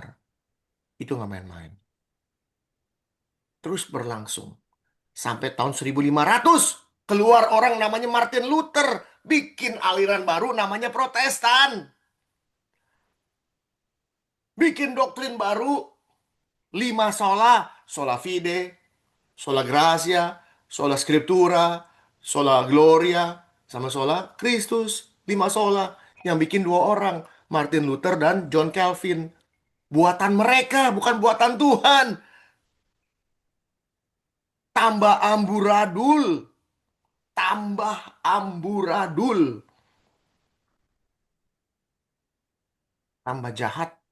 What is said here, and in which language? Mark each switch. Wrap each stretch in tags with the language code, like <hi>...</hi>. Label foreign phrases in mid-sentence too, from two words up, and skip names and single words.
<id>Itu nggak main-main. Terus berlangsung. Sampai tahun 1500. Keluar orang namanya Martin Luther. Bikin aliran baru namanya Protestan. Bikin doktrin baru.</id> <la>5 sola. Sola fide. Sola gratia. Sola scriptura. Sola gloria.</la> <id>Sama</id> <la>sola Christus.</la> <id>5 sola. Yang bikin 2 orang. Martin Luther dan John Calvin. Buatan mereka, bukan buatan Tuhan. Tambah amburadul. Tambah amburadul. Tambah jahat.</id>